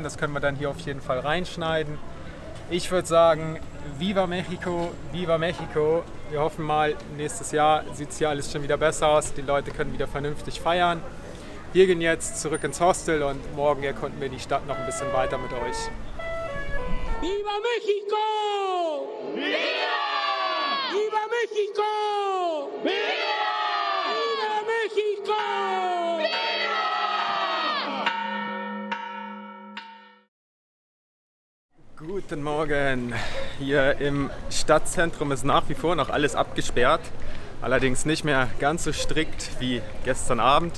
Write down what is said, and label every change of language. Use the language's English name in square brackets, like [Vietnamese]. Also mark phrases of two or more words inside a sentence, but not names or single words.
[German] Das können wir dann hier auf jeden Fall reinschneiden. Ich würde sagen, [Spanish] Viva México, Viva México. [German] Wir hoffen mal, nächstes Jahr sieht es hier alles schon wieder besser aus. Die Leute können wieder vernünftig feiern. Wir gehen jetzt zurück ins Hostel und morgen erkunden wir die Stadt noch ein bisschen weiter mit euch. [Spanish] ¡Viva México! ¡Viva! ¡Viva México! ¡Viva! ¡Viva México! [German] Guten Morgen. Hier im Stadtzentrum ist nach wie vor noch alles abgesperrt. Allerdings nicht mehr ganz so strikt wie gestern Abend.